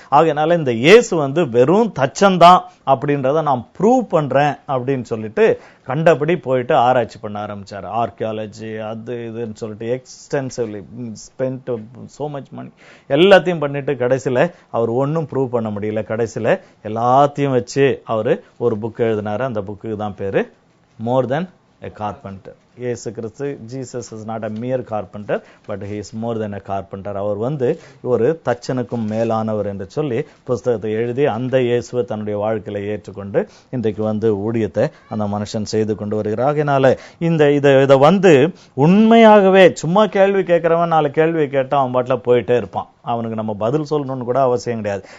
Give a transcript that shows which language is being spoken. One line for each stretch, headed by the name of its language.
Tamil: ஆகையினால இந்த இயேசு வெறும் தச்சன்தான் அப்படின்றத நான் ப்ரூவ் பண்றேன் அப்படின்னு சொல்லிட்டு கண்டபடி போயிட்டு ஆராய்ச்சி பண்ண ஆரம்பிச்சாரு. ஆர்கியாலஜி அது இதுன்னு சொல்லிட்டு
English: extensively spend so much money
Tamil: எல்லாத்தையும் பண்ணிட்டு கடைசியில அவர் ஒன்னும் ப்ரூவ் பண்ண முடியல. கடைசியில எல்லாத்தையும் வச்சு அவரு ஒரு புக் எழுதினாரு. அந்த புக்கு தான் பேரு
English: More than a carpenter. இயேசு கிறிஸ்து, Jesus is not a mere carpenter but he is more than a carpenter.
Tamil: அவர் ஒரு தச்சனுக்கும் மேலானவர் என்று சொல்லி புஸ்தகத்தை எழுதி அந்த இயேசுவை தன்னுடைய வாழ்க்கையில ஏற்றுக்கொண்டு இன்றைக்கு ஊழியத்தை அந்த மனுஷன் செய்து கொண்டு வருகிறார். ஆகையினால இதை உண்மையாகவே சும்மா கேள்வி கேட்கிறவன் 4 கேள்வி கேட்டா அவன் பாட்டுல போயிட்டே இருப்பான், அவனுக்கு நம்ம பதில் சொல்லணும்னு கூட அவசியம் கிடையாது.